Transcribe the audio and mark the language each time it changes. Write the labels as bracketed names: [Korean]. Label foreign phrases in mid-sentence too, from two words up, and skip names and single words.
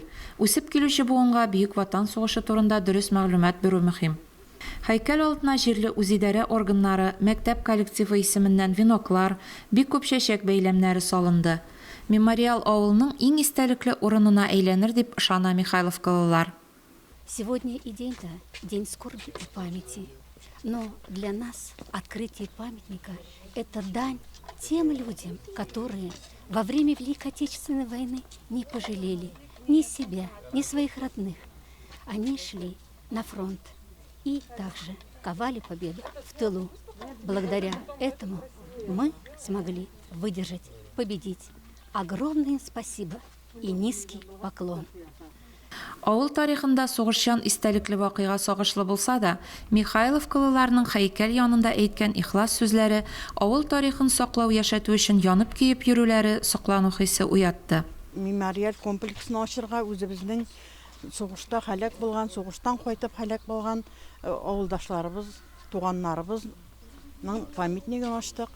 [Tatar] Үсеп килүче буынга Бөек Ватан сугышы турында дөрес мәгълүмат бирү мөһим. Һәйкәл алдына җирле үзидарә органнары, мәктәп коллективы исеменнән веноклар, бик күп чәчәк бәйләмнәре салынды. Мемориал авылның иң истәлекле урынына әйләнер дип ышана Михайловкалылар. [Russian] Сегодня и день-то день скорби и памяти. Но для нас открытие памятника – это дань тем людям, которые во время Великой Отечественной войны не пожалели ни себя, ни своих родных. Они шли на фронт и также ковали победу в тылу. Благодаря этому мы смогли выдержать, победить. Огромное им спасибо и низкий поклон. [Tatar] Авыл тарихында сугышчан истәлекле вакыйга сагышлы булса да, Михайловкалыларның һәйкәл янында әйткән ихлас сүзләре авыл тарихын саклау яшәтү өчен янып киеп йөрүләре соклану хисе уятты. Мемориаль комплексын ачырга үзебезнең сугышта һәлак булган, сугыштан кайтып һәлак булган авылдашларыбыз, туганнарыбызның памятнигын ачтык.